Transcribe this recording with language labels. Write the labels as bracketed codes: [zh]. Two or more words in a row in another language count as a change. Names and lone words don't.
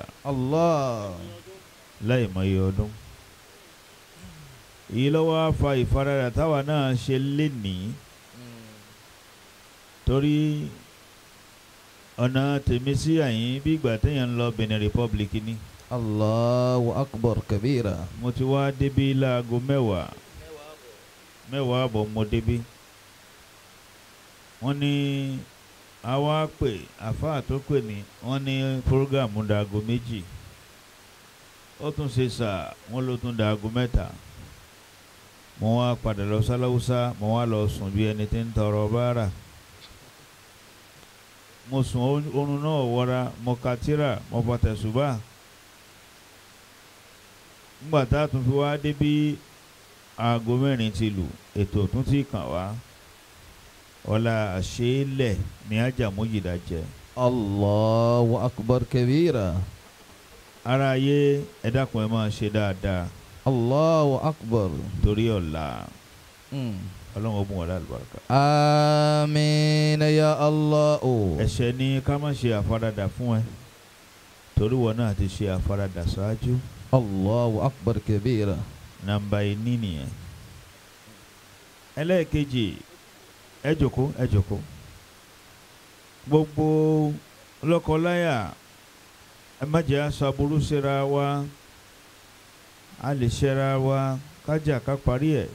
[ar] الله. [yo] láì mọye ọdún. Èyí ló wá fa ìfaradà táwa náà ṣe lénìí torí ọ̀nà tèmi sí àyín bí ìgbà téèyàn ń lọ Benin Republic ni. [ar] الله أكبر كبيرا. [yo] Mo ti wá débí láago mẹ́wàá àbọ̀ mo débí. Wọ́n ní àwa pè àfáà tó pè ní wọ́n ní prógámù dàgò méjì. Ó tún ṣe sà wọ́n ló tún dàgò mẹ́ta. Mo wá padà lọ sáláwúsá mo wá lọ sùn bí ẹni tí ń tọrọ báárà. Mo sùn oorun náà wọra mo ka tírà mo fa tẹ̀sùbà. Nígbà tá a tún fi wá débí aago mẹ́rin ti lù ètò tún ti kàn wá. Ọlá àṣeélẹ̀ ní Ajah Mujida jẹ. [ar] الله أكبر كبيرا. [yo] Ara ayé ẹ dákun ẹ máa ṣe dáadáa [ar] الله أكبر. [yo] torí ọ̀la Ọlọ́run ó bùn wá lálùbáríkà. [ar] آمين يا الله. [yo] Ẹ̀ṣẹ̀ ni ká má ṣe àfaradà fún ẹ torí wọn náà ti ṣe àfaradà ṣáájú. [ar] الله أكبر كبيرا. [yo] Nàmbà ìní nìyẹn. Ẹlẹ́ẹ̀kejì ẹ jókòó. Gbogbo lọ́kọláya ẹ má jẹ́ aṣọ aburú síra wa a lè ṣẹra wa kájà ká parí ẹ̀.